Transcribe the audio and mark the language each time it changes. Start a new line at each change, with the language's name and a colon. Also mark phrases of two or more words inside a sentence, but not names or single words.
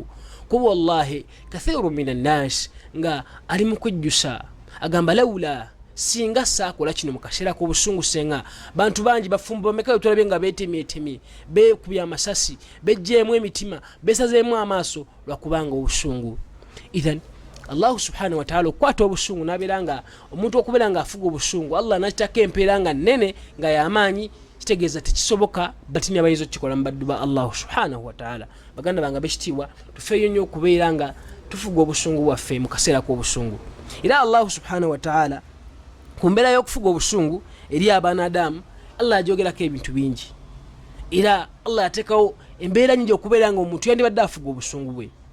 Ganda: Kuba
Arabic: والله كثير من الناس
Ganda: nga ali mu kwejjusa agamba lawula singa saakola kino mu kaseera k'obusungu senga bantu bangi bafumbo bameka tulabye nga beetemyetemye, beekubya amasasi, bejjeemu emitima, beesazeemu amaaso lwakubanga obusungu.
Arabic: إذن الله سبحانه وتعالى
Ganda: okwata obusungu n'abeera nga omuntu okubeera nga afuga obusungu, Allah n'akitako empeera nga nnene nga y'amaanyi, kitegeeza tekisoboka batini abayinza okukikola mu baddu ba
Arabic: الله سبحانه وتعالى.
Ganda: Baganda bange ab'ekitiibwa tufeeyo nnyo okubeera nga tufuga obusungu bwaffe mu kaseera k'obusungu. Era
Arabic: الله سبحانه وتعالى
Ganda: ku mbeera y'okufuga obusungu eri abanadamu Allah ajogerako ebintu bingi, era Allah yateekawo embeera nyingi okubeera nga omuntu yandibadde afuga obusungu bwe.